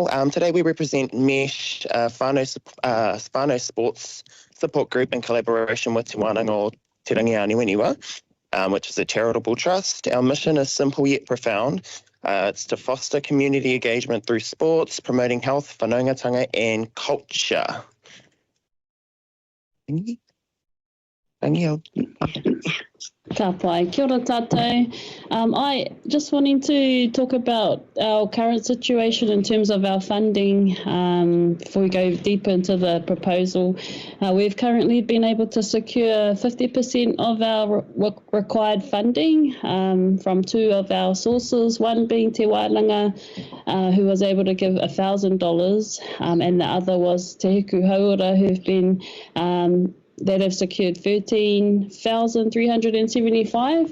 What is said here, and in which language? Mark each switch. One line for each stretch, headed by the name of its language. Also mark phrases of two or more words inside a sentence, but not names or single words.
English: Today we represent MESH, whānau Sports Support Group in collaboration with Te Wānanga o Te Rangi Aniwa, which is a charitable trust. Our mission is simple yet profound. It's to foster community engagement through sports, promoting health, whanaungatanga and culture.
Māori: Ka pai, kia ora tātou.
English: I just wanting to talk about our current situation in terms of our funding before we go deeper into the proposal. We've currently been able to secure 50% of our required funding from two of our sources, one being Te Wānanga, who was able to give $1,000, and the other was Te Hiku Hauora, who've been that have secured 13,375.